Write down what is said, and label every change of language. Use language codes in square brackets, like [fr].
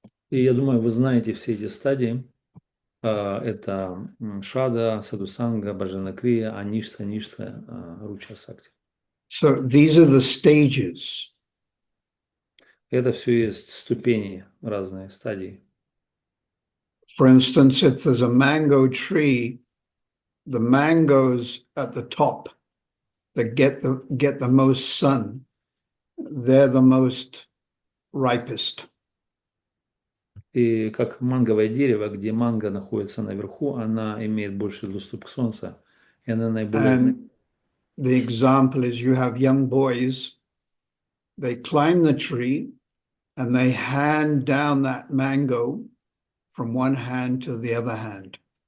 [ru] И я думаю, вы знаете все эти стадии. Это Шрада, Садхусанга, Баджана Крия, Аништа, Ништа, Руча, Сакти. [en] So these are the stages. [ru] Это все есть ступени, разные стадии. [en] For instance, if there's a mango tree, the mangoes at the top that get the most sun, they're the most ripest. [ru] И как манговое дерево, где манго находится наверху, она имеет больше доступ к солнцу, и она наиболее... [en] And the example is you have young boys, they climb the tree and they hand down that mango from one hand to the other hand.